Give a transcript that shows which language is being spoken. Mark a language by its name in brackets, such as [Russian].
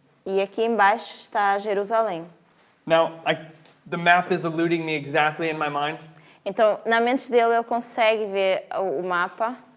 [Portuguese] E aqui embaixo está Jerusalém. [English] Now, the map is eluding me exactly in my mind, [Portuguese] Então, na mente dele, ele consegue ver o mapa.